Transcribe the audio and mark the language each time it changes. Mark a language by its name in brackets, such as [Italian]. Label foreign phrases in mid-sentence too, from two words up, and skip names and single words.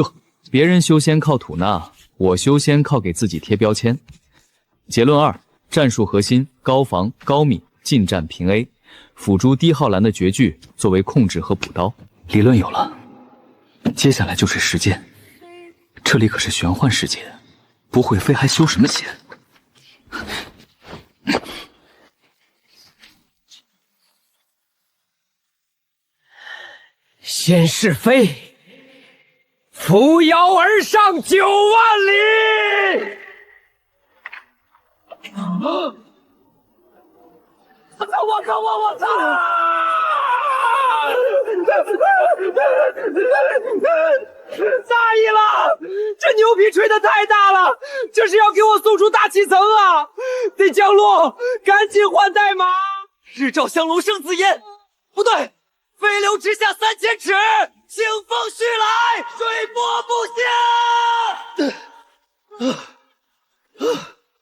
[Chinese] 別人修仙靠吐納，我修仙靠給自己貼標籤。結論2：戰術核心高防高密，近戰平 A， 輔助低耗藍的絕句作為控制和補刀。理論有了，接下來就是實踐。這裡可是玄幻世界，不會飛還修什麼仙？先是飞，扶摇而上9萬里。我操！大意了，这牛皮吹得太大了，这是要給我送出大氣層啊！得降落，趕緊換代碼。日照香龍生紫煙，不對，飛流直下3000尺，清風徐來，水波不下。